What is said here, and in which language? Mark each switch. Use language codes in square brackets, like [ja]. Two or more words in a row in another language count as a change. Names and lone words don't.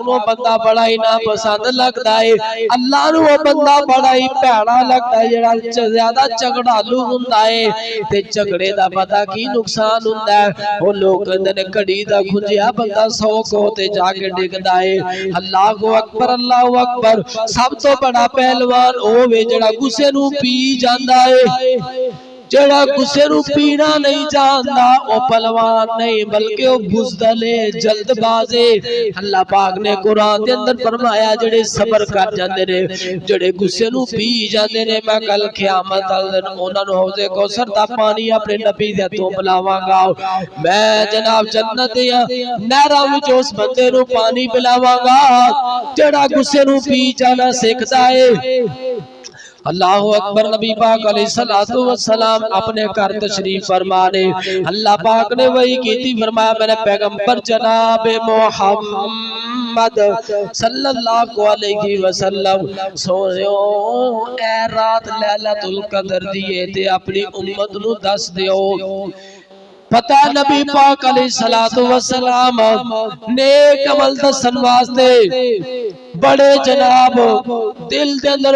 [pa] نو بندہ بڑا ہی ناپسند لگتا ہے، اللہ نو بندہ بڑا ہی پیڑا لگتا ہے جڑا زیادہ جھگڑالو ہوندا ہے، تے جھگڑے دا پتہ کی نقصان ہوندا ہے، او لوگ کہندے نے گھڑی دا کھنجیا بندہ 100 کو تے جا کے ڈگدا ہے، اللہ اکبر، سب تو بڑا پہلوان او وے جڑا غصے نو پی جاندا ہے، جڑا غصے نو پینا نہیں جاندا او پہلوان نہیں بلکہ او بزدل ہے، جلد باز ہے۔ اللہ پاک نے قرآن دے اندر فرمایا جڑے صبر کر جاندے نے، جڑے غصے نو پی جاندے نے، میں کل قیامت والے دن انہاں نوں حوض کوثر دا پانی اپنے نبی دے ہتھوں پلاواں گا، میں جناب جنت دیاں نہراں وچ اس بندے نوں پانی پلاواں گا جڑا غصے نو پی جانا سکھدا ہے۔ اللہ اکبر، نبی پاک علیہ السلام اپنے گھر تشریف فرمانے، اللہ پاک نے وہی کیتی، فرمایا میرے پیغمبر جناب محمد صلی اللہ علیہ وسلم سویو اے رات لیلۃ القدر دیئے تے اپنی امت نو دس دیو، پتہ نبی پاک علیہ السلام نیک عمل دسن واسطے بڑے جناب دل دے اندر